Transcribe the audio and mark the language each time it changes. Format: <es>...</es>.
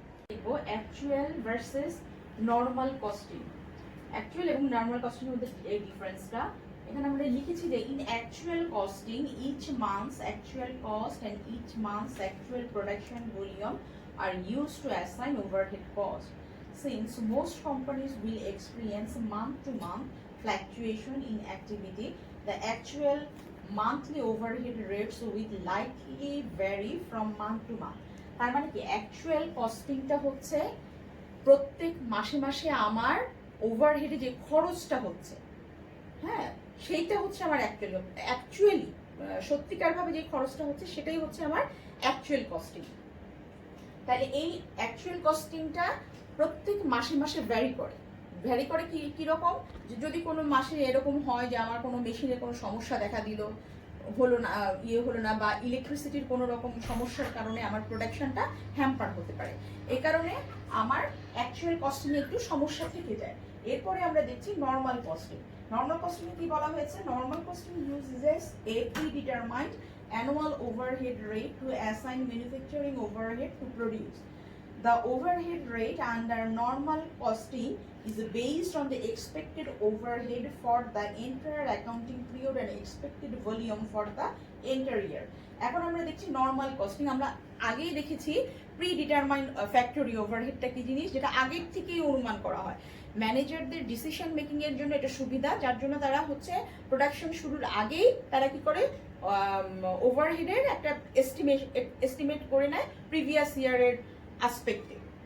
<bn>দেখবো actual versus normal costing. Actual এবং normal costing মধ্যে এই ডিফারেন্সটা এখানে আমরা লিখেছি যে</bn> <en>In actual costing each months actual cost and each months actual production volume are used to assign overhead cost. Since most companies will experience month-to-month fluctuation in activity, the actual monthly overhead rates will likely vary from month to month.</en> <bn>তার মানে কি actual কস্টিংটা হচ্ছে প্রত্যেক মাসে মাসে আমার ওভারহেডে যে খরচটা হচ্ছে, হ্যাঁ, সেইটা হচ্ছে আমার অ্যাকচুয়ালি সত্যিকারভাবে যে খরচটা হচ্ছে সেটাই হচ্ছে আমার অ্যাকচুয়াল কস্টিং। তাহলে এই অ্যাকচুয়াল কস্টিংটা প্রত্যেক মাসে মাসে ভ্যারি করে কি কিরকম, যদি কোনো মাসে এরকম হয় যে আমার কোনো মেশিনে কোনো সমস্যা দেখা দিল, হলো না বা ইলেকট্রিসিটির কোনো রকম সমস্যার কারণে আমার প্রোডাকশনটা হ্যাম্পার হতে পারে, এই কারণে আমার অ্যাকচুয়াল কস্টিংয়ে একটু সমস্যা থেকে যায়। এরপরে আমরা দেখছি নর্মাল কস্টিং। নর্মাল কস্টিং কি বলা হয়েছে?</bn> <en>Normal costing uses a predetermined annual overhead rate to assign manufacturing overhead to produce. The overhead rate under normal costing is based on the expected overhead for the entire accounting period and expected volume for the entire year.</en> <bn>এখন আমরা দেখছি normal costing. আমরা আগেই দেখেছি pre determined factory ওভারহেডটা কি জিনিস, যেটা আগের থেকেই অনুমান করা হয়। ম্যানেজারদের ডিসিশন মেকিং এর জন্য এটা সুবিধা, যার জন্য তারা হচ্ছে প্রোডাকশন শুরুর আগেই তারা কি করে ওভারহেডের একটা এস্টিমেট করে নেয় প্রিভিয়াস ইয়ারের আসপেক্টে।</bn>